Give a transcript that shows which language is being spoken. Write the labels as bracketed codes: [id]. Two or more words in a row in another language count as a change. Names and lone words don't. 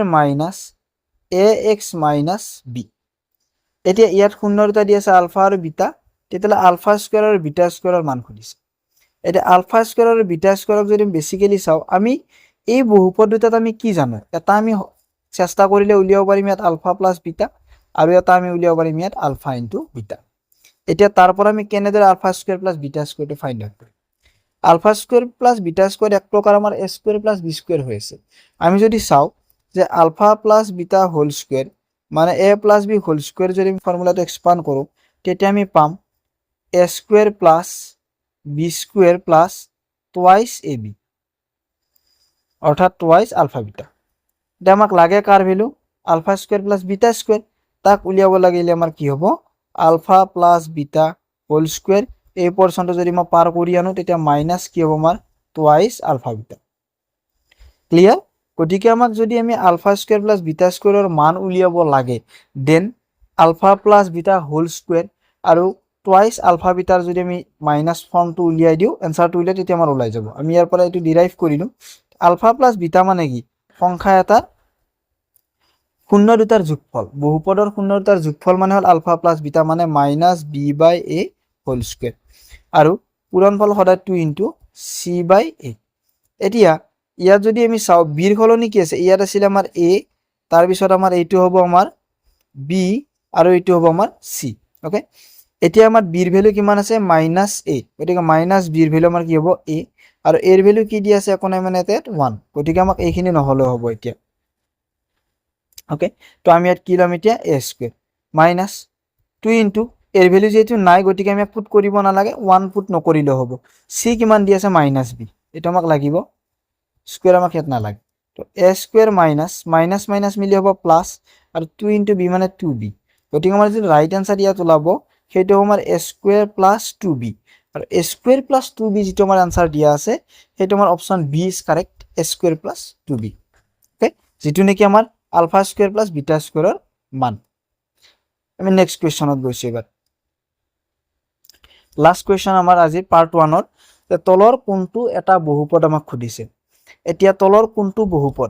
[en] minus ax minus b [as] এতিয়া ইয়াত শূন্য দুটা দিয়া আছে আলফা আৰু বিটা তেতিয়ালে [en] alpha square [as] আৰু [en] beta square [as] মান খুজিছে এটা [en] alpha square [as] আৰু [en] beta square [as] যদি বেসিক্যালি চাও আমি এই বহুপদ দুটাত আমি কি জানো এটা আমি চেষ্টা কৰিলে উলিয়াব পাৰিম ইয়াত [en] alpha plus beta [as] আৰু এটা আমি উলিয়াব পাৰিম ইয়াত [en] alpha into beta [as] এতিয়া তাৰ পৰা আমি কেনেদৰে [en] alpha square plus beta square find out [as] কৰিম [en] alpha square plus beta square [as] এক প্ৰকাৰ আমাৰ [en] a square plus b square [as] হৈ আছে আমি যদি চাও যে [en] alpha plus beta whole square [as] মানে [en] a plus b whole square [as] যদি আমি [en] formula expand [as] কৰোঁ তেতিয়া আমি পাম [en] a square plus b square plus twice a b [as] অর্থাৎ [en] twice alpha beta [as] এটা আমাক লাগে কাৰ [en] value alpha square plus beta square [as] তাক উলিয়াব লাগিলে আমাৰ কি হ'ব [en] alpha plus beta whole square [as] এই পোর্শনটো যদি মই পার কৰি আনো তেতিয়া মাইনাস কি হ'ব আমাৰ [en] twice alpha beta clear [as] গতিকে আমাক যদি আমি [en] alpha square plus beta square [as] মান উলিয়াব লাগে [en] then alpha plus beta whole square [as] আৰু [en] twice alpha beta [as] যদি আমি [en] minus form [as] উলিয়াই দিও এনসারটো উলিয়াই তেতিয়া আমাৰ ওলাই যাব আমি ইয়াৰ পৰা এটো ডিৰাইভ কৰিলো [en] alpha plus beta [as] মানে কি সংখ্যা এটা শূন্য দুটাৰ যোগফল বহুপদৰ শূন্য দুটাৰ যোগফল মানে হল [en] alpha plus beta [as] মানে [en] minus b by a whole square [as] আৰু পূৰণফল সদায় [en] 2 into c by a [as] এতিয়া ইয়াত যদি আমি চাও বিৰ সলনি কি আছে ইয়াত আছিল আমাৰ এ তাৰ পিছত আমাৰ এইটো হ'ব আমাৰ বি আৰু এইটো হ'ব আমাৰ সি ওকে এতিয়া আমাৰ [en] b value [as] কিমান আছে [en] minus a [as] গতিকে [en] minus b value [as] আমাৰ কি হ'ব এ আৰু [en] a value [as] কি দি আছে একো নাই মানে এতে 1 গতিকে আমাক এইখিনি নহলে হ'ব এতিয়া ওকে তো আমি ইয়াত কি লম এতিয়া [en] a square minus 2 into a value [as] যেহেতু নাই গতিকে আমি পুট কৰিব নালাগে 1 পুট নকৰিলে হ'ব সি কিমান দি আছে [en] minus b [as] এটা আমাক লাগিব স্কয়ার আমাক ইয়াত নালাগে তো [en] a square minus minus minus [as] মিলি হ'ব প্লাস আৰু [en] 2 into b [as] মানে 2b গতিকে আমাৰ যে [en] right answer [as] ইয়াত ওলাব সেইটো আমাৰ [en] a square plus 2b [as] আৰু [en] a square plus 2b [as] যেটো আমাৰ আনসার দিয়া আছে সেইটো আমাৰ [en] option b is correct a square plus 2b okay [as] যেটো নেকি আমাৰ [en] alpha square plus beta square [as] মান আমি [en] next question [as] গৈছো এবাৰ [en] last question [as] আমাৰ আজি [en] part 1 [as] তলৰ কোনটো এটা বহুপদ আমাক খুদিছে এতিয়া তলৰ কোনটো বহুপদ